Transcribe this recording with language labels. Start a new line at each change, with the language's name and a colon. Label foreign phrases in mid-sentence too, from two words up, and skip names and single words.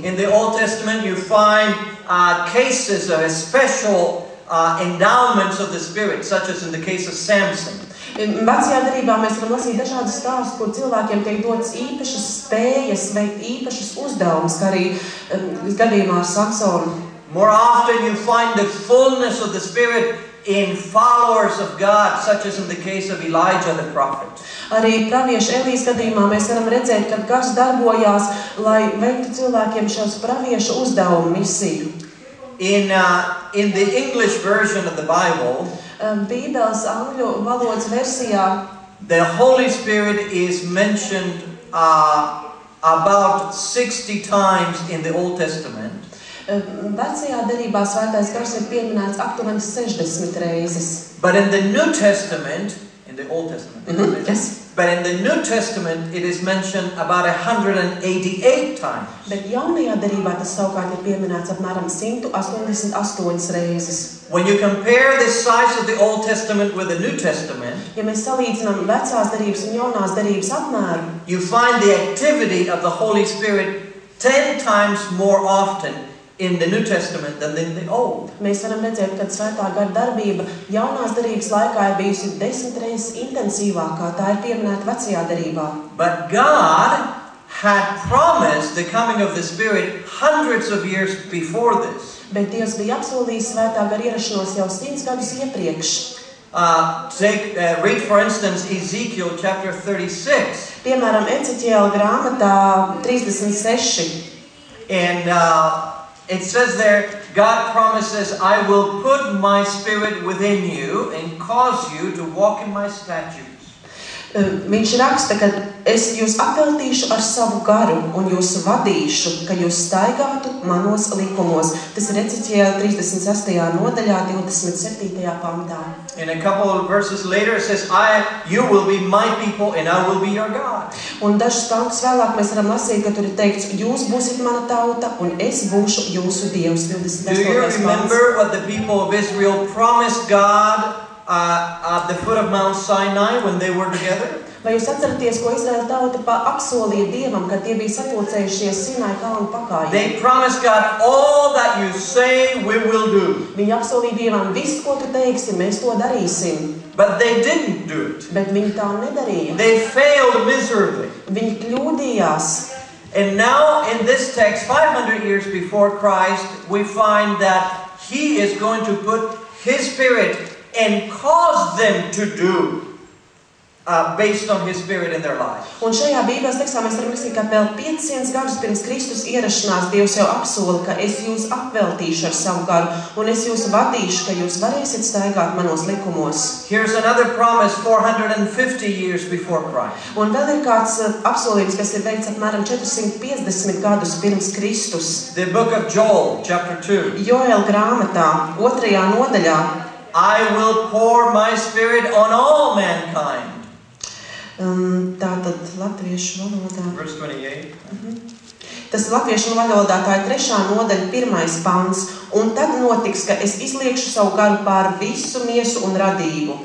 English: In the Old Testament you find cases of special endowments of the Spirit, such as in the case of Samson.
Latvian: Vecajā derībā mēs varam lasīt dažādus stāstus, kur cilvēkiem tiek dotas īpašas spējas, veikt īpašas uzdevumus, kā arī gadījumā ar Samsonu.
English: More often you find the fullness of the Spirit in followers of God, such as in the case of Elijah the prophet.
Latvian: Arī pravieša Elijas gadījumā mēs varam redzēt, ka gars darbojās, lai veiktu cilvēkiem šos pravieša uzdevumu misiju.
English: In the English version of the Bible,
Latvian: Bībeles angļu valodas versijā
English: the Holy Spirit is mentioned about 60 times in the Old Testament.
Latvian: Vecajā derībā svētais gars ir pieminēts aptuveni 60 reizes.
English: But in the New Testament, in the Old Testament, Yes. but in the New Testament it is mentioned about 188 times.
Latvian: Bet jaunajā derībā tas savukārt ir pieminēts apmēram 188 reizes.
English: When you compare the size of the Old Testament with the New Testament,
Latvian: Ja mēs salīdzinām vecās derības un jaunās derības apmēru,
English: you find the activity of the Holy Spirit 10 times more often in the New Testament than in the Old.
Latvian: mēs varam redzēt, ka svētā gara darbība jaunās derības laikā ir bijusi 10 reizes intensīvākā, tā ir pieminēta vecajā derībā.
English: But God had promised the coming of the Spirit hundreds of years before this.
Latvian: Bet Dievs bija apsolījis svētā gara ierašanos jau 100 gadus iepriekš.
English: Read for instance Ezekiel chapter 36.
Latvian: Piemēram, Eceķiela grāmatā 36.
English: And it says there, God promises, I will put my Spirit within you and cause you to walk in my statutes.
Latvian: Viņš raksta, ka es jūs apveltīšu ar savu garu un jūs vadīšu, ka jūs staigātu manos likumos. Tas ir Eceķiela 36. nodaļā, 27. pantā.
English: In a couple of verses later it says, you will be my people and I will be your God.
Latvian: Un dažus pantus vēlāk mēs varam lasīt, ka tur ir teikts, jūs būsiet mana tauta un es būšu jūsu Dievs. 28.
English: Do you remember what the people of Israel promised God at the foot of Mount Sinai when they were together?
Latvian: Vai jūs atceraties, ko Izraēla tauta apsolīja Dievam, kad tie bija sapulcējušies Sinai kalnu pakājā?
English: They promised God, all that you say we will do.
Latvian: Viņi apsolīja Dievam, visu, ko tu teiksi, mēs to darīsim.
English: But they didn't do it.
Latvian: Bet viņi tā nedarīja.
English: They failed miserably.
Latvian: Viņi kļūdījās.
English: And now in this text, 500 years before Christ, we find that He is going to put His Spirit and cause them to do based on His Spirit in their lives.
Latvian: Un šajā Bībeles tekstā mēs varam lasīt, ka vēl 500 gadus pirms Kristus ierašanās Dievs jau apsola, ka es jūs apveltīšu ar savu garu un es jūs vadīšu, ka jūs varēsiet staigāt manos likumos.
English: Here's another promise 450 years before Christ.
Latvian: Un vēl ir kāds apsolījums, kas ir veikts apmēram 450 gadus pirms Kristus.
English: The book of Joel, chapter 2.
Latvian: Joēla grāmatā, 2. nodaļā.
English: I will pour my Spirit on all mankind.
Latvian: Tātad latviešu valodā.
English: Verse 28.
Latvian: Tas latviešu valodā tā ir 3. nodaļa, 1. pants. Un tad notiks, ka es izliekšu savu garu pār visu miesu un radību.